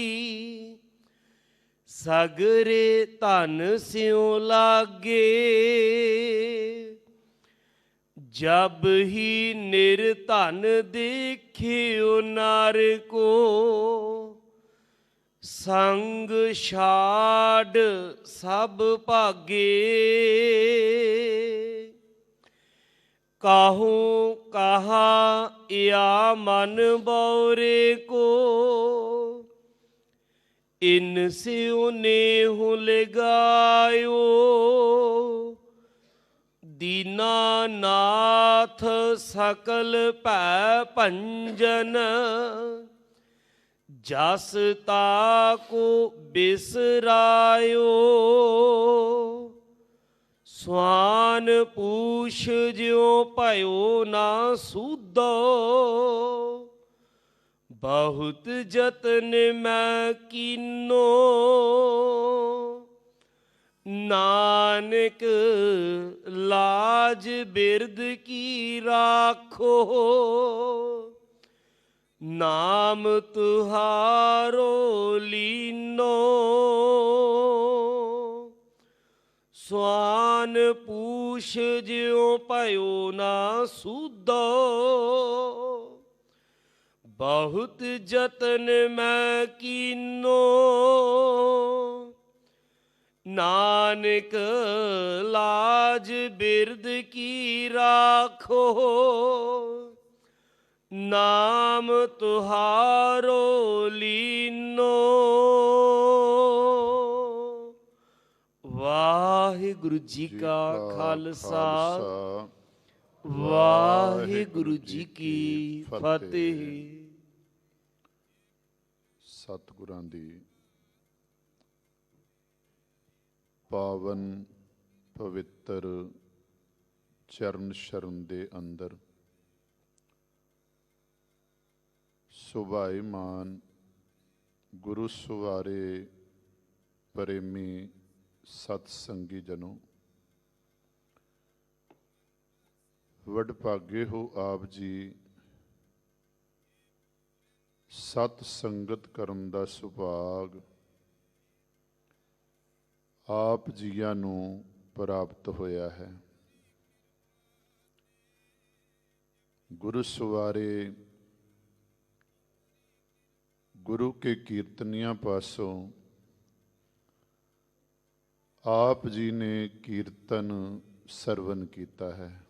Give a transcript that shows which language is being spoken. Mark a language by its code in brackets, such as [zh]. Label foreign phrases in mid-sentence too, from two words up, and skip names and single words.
[bra] ਸਗਰੇ ਧਨ ਸਿਉ ਲਾਗੇ, ਜਬ ਹੀ ਨਿਰਧਨ ਦੇਖਿਓ ਨਾਰ ਕੋ, ਸੰਗ ਛਾੜ ਸਭ ਭਾਗੇ। ਕਾਹੂ ਕਹਾ या मन बौरे को, इनसे उन्हें लगायो, दीनानाथ सकल भै भंजन, जस ताको बिसरायो। स्वान पूछ ज्यों भयो ना सूदो, बहुत जतन मैं कीनो, नानक लाज बिरद की राखो, नाम तुहारो लीनो। स्वान पूछ ज्यों भयो ना सूदो, बहुत जतन मैं कीनो, नानक लाज बिरद की राखो, नाम तुहारो लीनो। [pa] ਵਾਹਿਗੁਰੂ ਜੀ ਕਾ ਖਾਲਸਾ, ਵਾਹਿਗੁਰੂ ਜੀ ਕੀ ਫਤਿਹ। ਸਤਿਗੁਰਾਂ ਦੀ ਪਾਵਨ ਪਵਿੱਤਰ ਚਰਨ ਸ਼ਰਨ ਦੇ ਅੰਦਰ ਸੁਭਾਈਮਾਨ ਗੁਰੂ ਸੁਵਾਰੇ ਪ੍ਰੇਮੀ ਸਤਿਸੰਗੀ ਜਨੋ, ਵਡਭਾਗੇ ਹੋ ਆਪ ਜੀ ਸਤਿ ਸੰਗਤ ਕਰਨ ਦਾ ਸੁਭਾਗ ਆਪ ਜੀਆਂ ਨੂੰ ਪ੍ਰਾਪਤ ਹੋਇਆ ਹੈ। ਗੁਰੂ ਸਵਾਰੇ ਗੁਰੂ ਕੇ ਕੀਰਤਨੀਆਂ ਪਾਸੋਂ ਆਪ ਜੀ ਨੇ ਕੀਰਤਨ ਸਰਵਣ ਕੀਤਾ ਹੈ।